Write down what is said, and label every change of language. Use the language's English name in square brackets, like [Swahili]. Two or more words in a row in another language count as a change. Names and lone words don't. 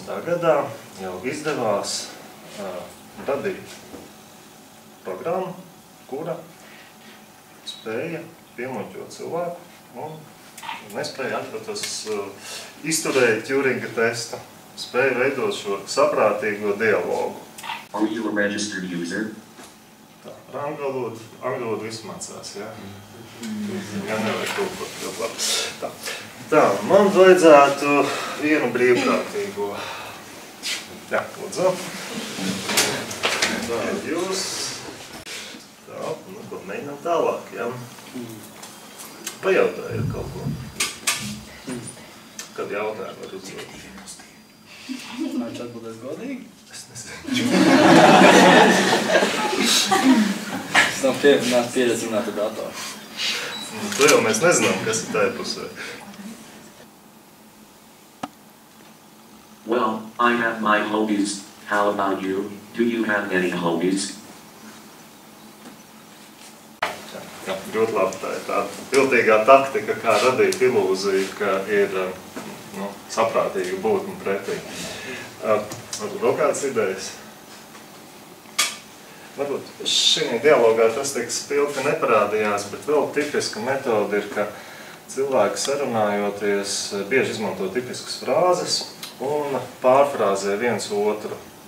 [Latvian] gadā, jau izdevās radīt programmu, kura spēja piemuļķot cilvēku un nespēja atpratas izturēt Tjūringa testa, spēja veidot šo saprātīgo dialogu. [English] Are you a registered user? [Latvian] Tā, angļu valodu viss mācās, jā? Jā, nevajag tulkot ļoti labi. Tā, man vajadzētu vienu brīvprātīgo. Jā, lūdzu. Tā, jūs. Tā, nu, ko mēģinām tālāk, jā? Pajautājiet kaut ko. Kad jautājumu var uzdot? Viņš atbildēs godīgi? Es nezinu. Es nav pieredzi runāt ar datoru. To jau mēs nezinām, kas ir tajā pusē. [English] Well, I have my hobbies. How about you? Do you have any hobbies? [Latvian] Jā, ļoti labi. Tā ir tā pilnīgā taktika, kā radīt ilūziju, ka ir saprātīga būtne pretī. Varbūt vēl kādas idejas? Varbūt šī dialogā tas tik spilgti neparādījās, bet vēl tipiska metode ir, ka cilvēki sarunājoties bieži izmanto tipiskas frāzes un pārfrāzē viens otru.